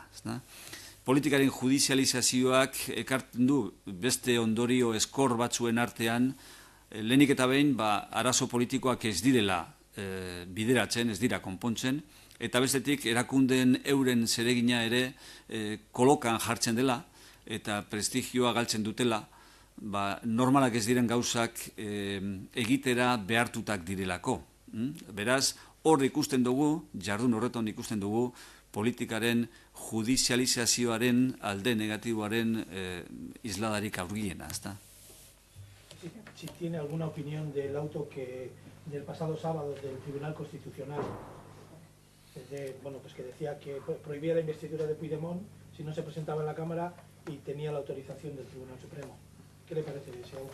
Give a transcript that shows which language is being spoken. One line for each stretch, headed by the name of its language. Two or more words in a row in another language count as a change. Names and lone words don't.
Basque: Politikaren judizializazioak ekartzen du beste ondorio eskor batzuen artean, lehenik eta behin arazo politikoak ez direla bideratzen, ez dira konpontzen, eta bestetik erakundeen euren zeregina ere kolokan jartzen dela, eta prestigioa galtzen dutela, normalak ez diren gauzak egitera behartutak direlako. Beraz, hor ikusten dugu, jardun horretan ikusten dugu, politikaren judizializazioaren alde negatiboaren isladarik aurgiena, ezta?
Spanish: Si tiene alguna opinión del auto del pasado sábado del Tribunal Constitucional, que decía que prohibía la investidura de Puigdemont si no se presentaba en la Cámara y tenía la autorización del Tribunal Supremo. ¿Qué le parece de ese auto?